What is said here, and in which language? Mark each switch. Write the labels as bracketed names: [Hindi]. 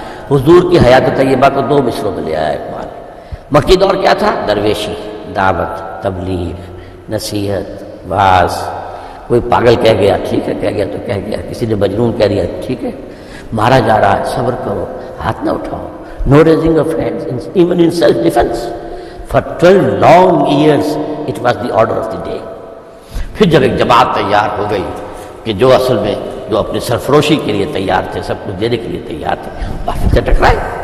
[Urdu] حضور کی حیات طیبہ کو 2 مصروں میں لے آیا اقبال. مکی دور کیا تھا؟ درویشی، دعوت، تبلیغ، نصیحت، واز. کوئی پاگل کہہ گیا ٹھیک ہے، کہہ گیا تو کہہ گیا. کسی نے مجنون کہہ دیا ٹھیک ہے. مارا جا رہا ہے، صبر کرو، ہاتھ نہ اٹھاؤ. [English] No raising of hands, even in self-defense. For 12 long years, it was the order of the day. [Urdu] پھر جب ایک جماعت تیار ہو گئی کہ جو اصل میں جو اپنی سرفروشی کے لیے تیار تھے، سب کچھ دینے کے لیے تیار تھے، باقی سے ٹکرائے.